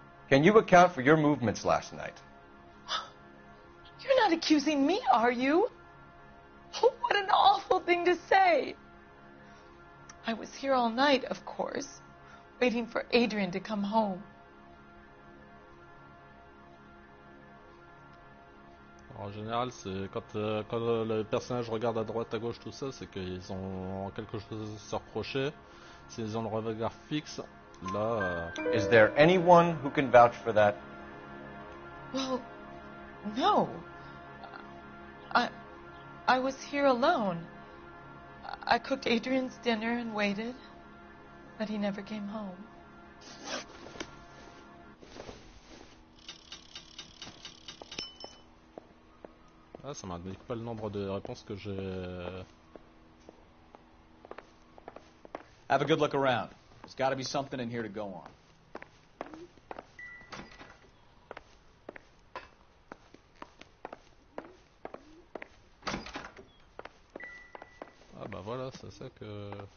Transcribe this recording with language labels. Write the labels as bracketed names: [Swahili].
[English] Can you account for your movements last night? You're not accusing me, are you? Oh, what an awful thing to say. I was here all night, of course, waiting for Adrian to come home. [French] En général, c'est quand le personnage regarde à droite, à gauche, tout ça, c'est qu'ils ont quelque chose à se reprocher. S'ils ont le regard fixe, là... [English] Is there anyone who can vouch for that? Well, no. I was here alone. I cooked Adrian's dinner and waited, but he never came home. [French] Ah, ça m'indique pas le nombre de réponses que j'ai... [English] Have a good look around. There's got to be something in here to go on. [French] Ah bah voilà, c'est ça que...